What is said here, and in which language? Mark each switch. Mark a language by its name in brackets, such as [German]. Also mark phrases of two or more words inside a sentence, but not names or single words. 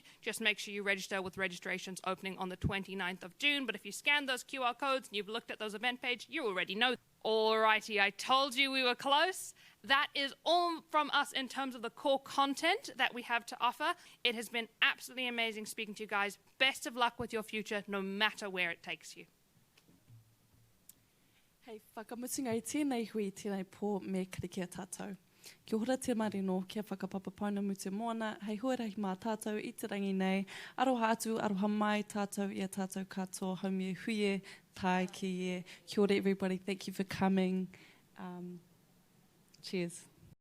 [English] Just make sure you register with registrations opening on the 29th of June, but if you scan those QR codes and you've looked at those event page, you already know. Alrighty, I told you we were close. That is all from us in terms of the core content that we have to offer. It has been absolutely amazing speaking to you guys. Best of luck with your future, no matter where it takes you. [Māori] Hei, whakamutunga I tēnei hui tēnei pō me karikia tātou. Kia ora te marino, kia whakapapa pauna mutu mōna, hei huarahi mā tātou i te rangi nei, aroha atu, aroha mai tātou, ia tātou katoa, haumie huie, tai ki e. Kia ora [English] everybody, thank you for coming. Cheers.